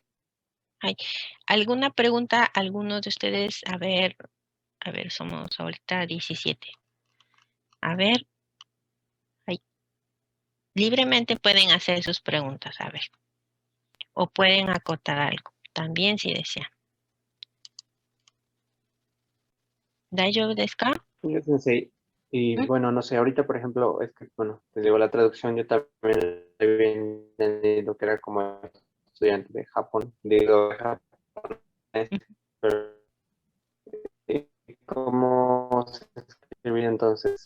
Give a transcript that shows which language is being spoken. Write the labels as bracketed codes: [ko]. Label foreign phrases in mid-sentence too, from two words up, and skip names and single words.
[es] Ay, ¿alguna pregunta, alguno de ustedes? A ver, somos ahorita 17. A ver, ay, libremente pueden hacer sus preguntas, a ver. O pueden acotar algo, también si desean. [ja] ¿大丈夫ですか? [es] yo sensei, y ¿Mm? bueno, no sé, ahorita por ejemplo, es que, bueno, te digo, la traducción yo también había entendido que era como estudiante de Japón, digo, japonés, pero ¿cómo se escribía entonces?